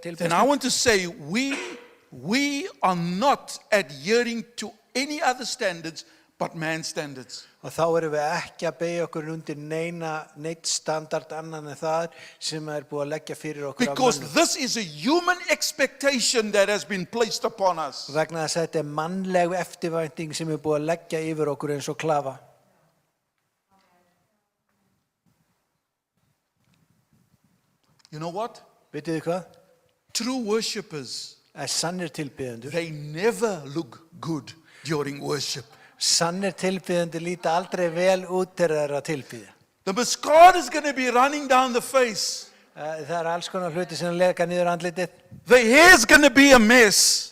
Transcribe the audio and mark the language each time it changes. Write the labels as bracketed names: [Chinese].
[English] then I [Icelandic] tilbeðslu, [English] want to say we are not adhering to any other standards but man's standards. [Icelandic] og þá erum við ekki að beygja okkur undir neitt standard annan en það sem búið að leggja fyrir okkur af [English] Because [Icelandic] mönnum. [English] this is a human expectation that has been placed upon us. [Icelandic] Vegna þess að þetta mannleg eftirvænting sem búið að leggja yfir okkur eins og klafa. [English] You know what? [Icelandic] Vitið þið hvað? [English] True worshippers, [Icelandic] Sannir tilbiðendur. [English] they never look good during worship. [Icelandic] Sannir tilbiðendur líta aldrei vel út þegar þeir eru að tilbiðja. [English] The mascara is going to be running down the face. [Icelandic] Það alls konar hluti sem leka niður andlitið. [English] The hair is going to be a mess.